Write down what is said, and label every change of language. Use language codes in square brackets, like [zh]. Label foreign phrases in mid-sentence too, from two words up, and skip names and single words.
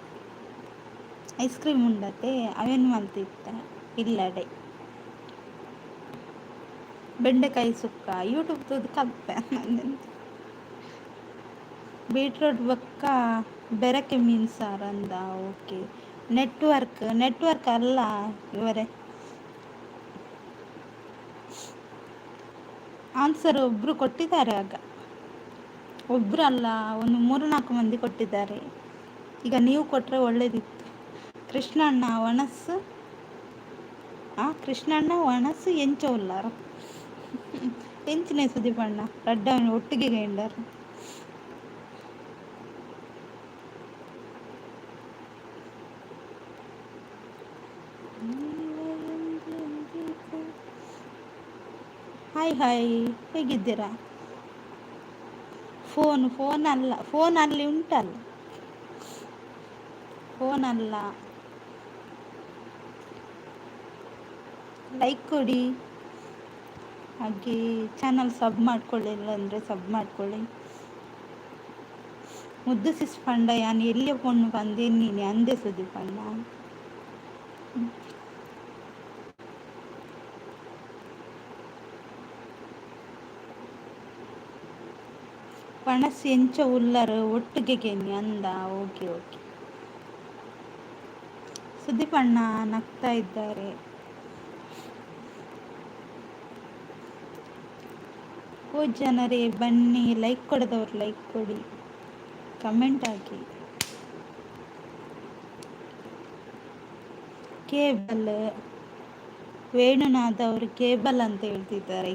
[en] ice cream [tcy] ಉಂಡತೆ ಅವೇನು ಮಲ್ತಿತ್ತೆ ಇಲ್ಲಡೆ. ಬೆಂಡೆಕಾಯಿ ಸುಕ್ಕ ಯೂಟ್ಯೂಬ್ ತೂದು ಕಲ್ಪೆ. ಬೀಟ್ರೂಟ್ ಬೊಕ್ಕ ಬೆರಕೆ ಮೀನು ಸಾರು ಅಂದ. [kn] ಓಕೆ, ನೆಟ್ವರ್ಕ್ ಅಲ್ಲ ಇವರೇ. ಆನ್ಸರ್ ಒಬ್ಬರು ಕೊಟ್ಟಿದ್ದಾರೆ. ಆಗ ಒಬ್ಬರು ಅಲ್ಲ, ಒಂದು 3-4 ಮಂದಿ ಕೊಟ್ಟಿದ್ದಾರೆ. ಈಗ ನೀವು ಕೊಟ್ಟರೆ ಒಳ್ಳೇದಿತ್ತು. [tcy] ಕೃಷ್ಣಣ್ಣ ಒಣಸು ಕೃಷ್ಣಣ್ಣ ಒಣಸು ಎಂಚ ಉಲ್ಲಾರ ಎಂಚಿನೇ ಸುದೀಪಣ್ಣ ರಡ್ಡ ಒಟ್ಟಿಗೆ ಗೈಂಡರು. [en] hi hi, [kn] ಹೇಗಿದ್ದೀರಾ? ಫೋನ್ ಅಲ್ಲ, ಫೋನ್ ಅಲ್ಲಿ ಉಂಟಲ್ಲ. ಫೋನ್ ಅಲ್ಲ. ಲೈಕ್ ಕೊಡಿ, ಹಾಗೆ [en] channel sub [kn] ಮಾಡ್ಕೊಳ್ಳಿಲ್ಲ ಅಂದರೆ ಸಬ್ ಮಾಡ್ಕೊಳ್ಳಿ. [tcy] ಮುದ್ದು ಸಿಸ್ ಪಂಡ ಯಾನು ಎಲ್ಲಿಯ ಪೊಣ್ಣು ಬಂದೆ ನೀನೆ ಅಂದೆ ಸುದೀಪಣ್ಣ. ಪಣಸ್ ಎಂಚ ಉಲ್ಲರು ಒಟ್ಟಿಗೆ ಗೆನ್ನಿ ಅಂದ. [en] okay okay. [kn] ಸುದೀಪಣ್ಣ ನಗ್ತಾ ಇದ್ದಾರೆ. ಓ ಜನರೇ ಬನ್ನಿ, ಲೈಕ್ ಕೊಡದವ್ರು ಲೈಕ್ ಕೊಡಿ, ಕಮೆಂಟ್ ಹಾಕಿ. ಕೇಬಲ್ ವೇಣುನಾಥ್ ಅವರು ಕೇಬಲ್ ಅಂತ ಹೇಳ್ತಿದ್ದಾರೆ.